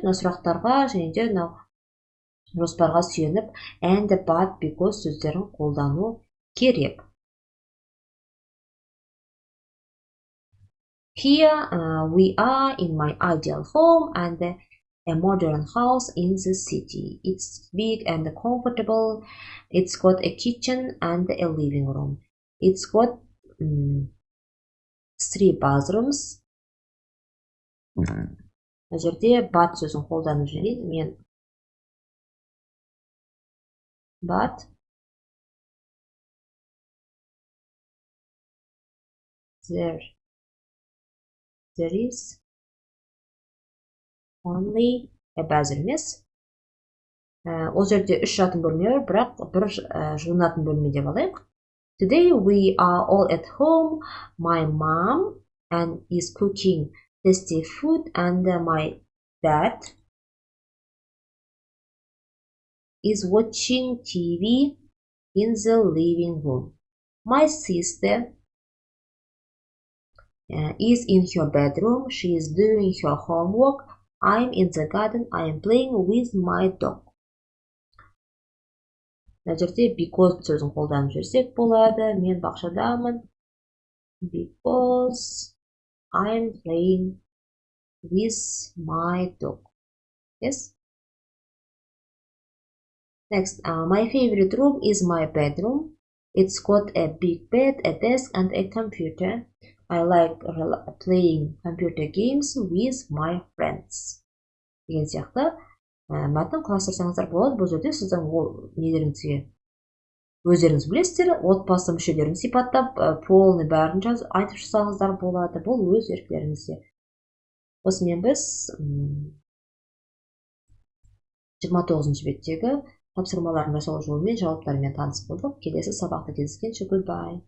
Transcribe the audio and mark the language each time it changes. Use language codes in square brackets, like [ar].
[kk] Мына сұрақтарға және де жоспарға сүйеніп and, but, because сөздерін қолдану керек. [en] Here we are in my ideal home and a modern house in the city. It's big and comfortable. It's got a kitchen and a living room. It's got 3 bathrooms. [kk] Бұл жерде but сөзін қолданып жүрейін. [en] Мен but there is only a bathroom. [kk] Ол жерде 3 жатын бөлме бар, бірақ бір жуынатын бөлме деп алайық. [en] Today we are all at home. My mom is cooking tasty food and my dad is watching TV in the living room. My sister is in her bedroom. She is doing her homework. I'm in the garden. I am playing with my dog. [kk] Мына жерде because сөзін қолданып жүрсек болады. Мен бақшадамын. [en] Because I'm playing with my dog. Yes. Next, my favorite room is my bedroom. It's got a big bed, a desk, and a computer. I like playing computer games with my friends. [kk] Деген сияқты мәтін құрастырсаңыздар болады. Бұл жерде сіздің нелеріңізге өздеріңіз білесіздер, отбасы мүшелерін сипаттап, полный бәрін айтып шықсаңыздар болады. Бұл өз еркілеріңізде. Осымен біз 29-ші беттегі тапсырмалардың жасалу жолымен жауаптарымен таныс болдық. Келесі сабақта кездескенше goodbye.